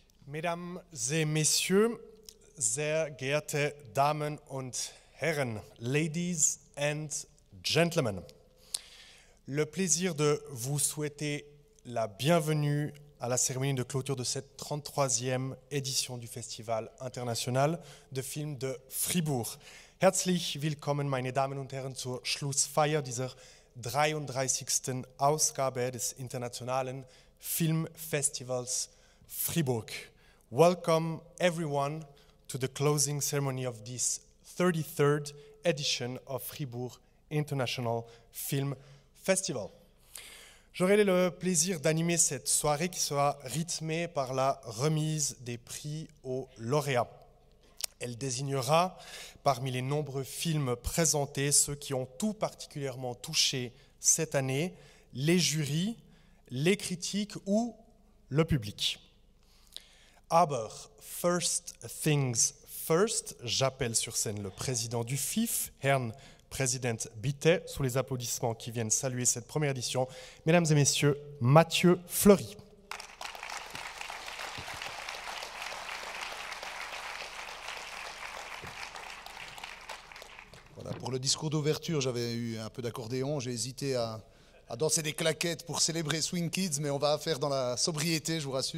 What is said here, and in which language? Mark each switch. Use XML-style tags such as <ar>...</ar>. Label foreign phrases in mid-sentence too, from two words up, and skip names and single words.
<fr>Mesdames et Messieurs,</fr> <de>sehr geehrte Damen und Herren,</de> <en>Ladies and Gentlemen,</en> <fr>le plaisir de vous souhaiter la bienvenue à la cérémonie de clôture de cette 33e édition du Festival international de Film de Fribourg.</fr> <de>Herzlich willkommen, meine Damen und Herren, zur Schlussfeier dieser 33. Ausgabe des internationalen Filmfestivals Fribourg.</de> <en>Welcome everyone to the closing ceremony of this 33rd edition of Fribourg International Film Festival.</en> <fr>J'aurai le plaisir d'animer cette soirée qui sera rythmée par la remise des prix aux lauréats. Elle désignera, parmi les nombreux films présentés, ceux qui ont tout particulièrement touché cette année, les jurys, les critiques ou le public.</fr> <en>Aber first things first,</en> <fr>j'appelle sur scène le président du FIF,</fr> <de>Herrn Präsident Bitte,</de> <fr>sous les applaudissements qui viennent saluer cette première édition, mesdames et messieurs, Mathieu Fleury. Voilà, pour le discours d'ouverture, j'avais eu un peu d'accordéon, j'ai hésité à danser des claquettes pour célébrer Swing Kids, mais on va faire dans la sobriété, je vous rassure.</fr>